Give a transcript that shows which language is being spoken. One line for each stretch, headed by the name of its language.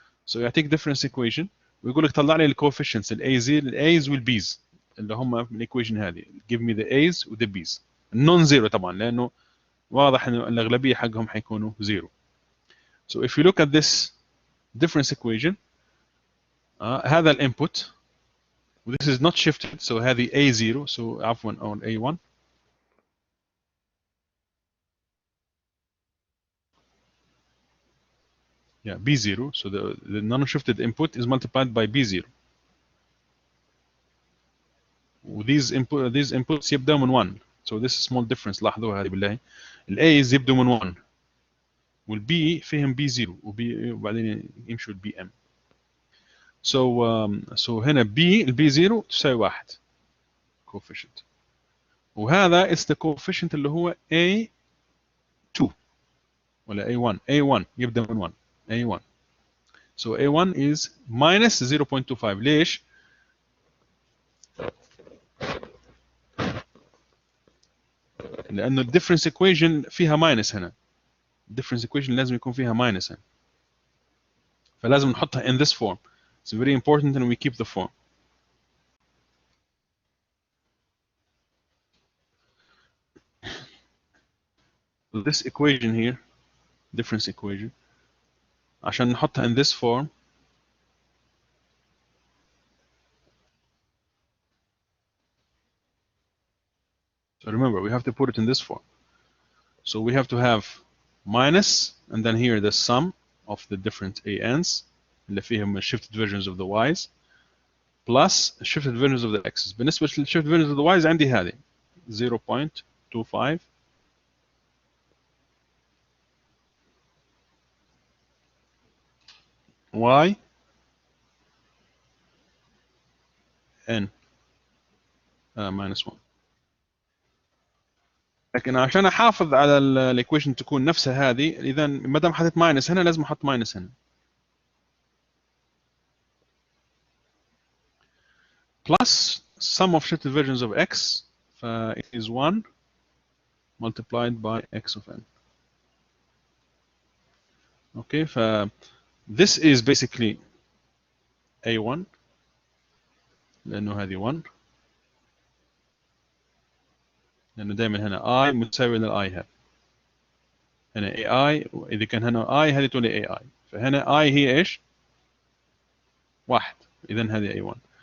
Arabic: So يعطيك difference equation ويقول لك طلع لي الكوفيشنتس الايز والبيز اللي هم من الايكويشن هذه.
English: give me the a's و the b's.
Arabic: non zero طبعا لانه واضح انه الاغلبيه حقهم حيكونوا زيرو.
English: So if you look at this difference equation
Arabic: هذا الانبوت
English: و this is not shifted, so هذه a0 so عفوا on a1 yeah b0, so the non-shifted input is multiplied by b0.
Arabic: و
English: these inputs
Arabic: يبدأوا من 1.
English: So this is small difference،
Arabic: لاحظوها هذه بالله. الايز يبدوا من 1 والبي فيهم b0 وبعدين يمشوا البي ام. So هنا البي 0 تساوي 1 coefficient، وهذا
English: is the coefficient
Arabic: اللي هو A2 ولا A1 يبدأ من 1 A1.
English: So A1 is minus 0.25.
Arabic: ليش؟ لأنه الديفرنس equation فيها minus هنا. difference equation لازم يكون فيها minus هنا. فلازم نحطها
English: in this form. It's very important and we keep the form. So this equation here, difference equation،
Arabic: عشان نحطها
English: in this form so remember we have to put it in this form. So we have to have minus and then here the sum of the different ANs
Arabic: اللي فيهم
English: shifted versions of the Y's plus shifted versions of the X's.
Arabic: بالنسبة لل
English: shifted versions of the Y's
Arabic: عندي هذه
English: 0.25 Y N minus 1.
Arabic: لكن عشان احافظ على الايكويشن تكون نفسها هذه، اذا ما دام حطيت ماينس هنا لازم احط ماينس هنا.
English: plus sum of shifted versions of x it is 1 multiplied by x of n. Okay, this is basically
Arabic: a1 لانه هذه 1 لانه دائما هنا i متساوي للاي هذا. هنا ai اذا كان هنا i هذه تولي ai، فهنا i هي ايش؟ 1، اذا هذه a1.